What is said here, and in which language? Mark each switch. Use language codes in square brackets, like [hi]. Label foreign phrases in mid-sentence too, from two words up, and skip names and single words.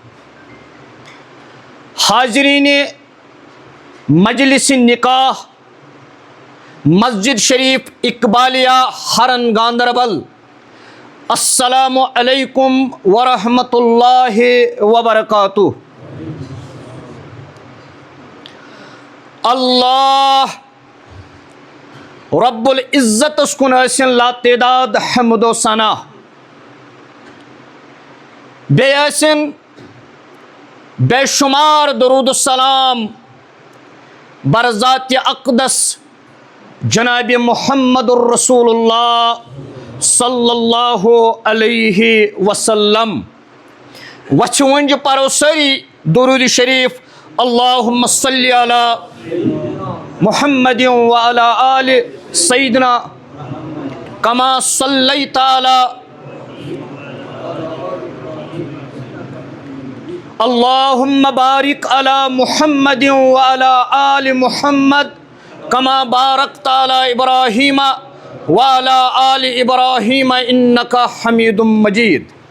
[ks] حاضرین مجلس نکاح مسجد شریف اقبالیہ ہرن گاندربل [ar] السلام علیکم ورحمۃ اللہ وبرکاتہ [ks] اللہ رب العزت اسکن ٲسِن لا تعداد حمد و ثنا بیٚیہِ ٲسِن بے شمار درود السلام برذات اقدس جناب محمد الرسول اللہ [ar] صلی اللہ علیہ وسلم. [ks] وچھ ونج پرو سری درود شریف [ar] اللہم صلی علی محمد وعلی آل سیدنا کما صلیت علی اللہم بارک علی محمد وعلی آل محمد کما بارکت علی ابراہیم وعلی آل ابراہیم انکا حمید مجید.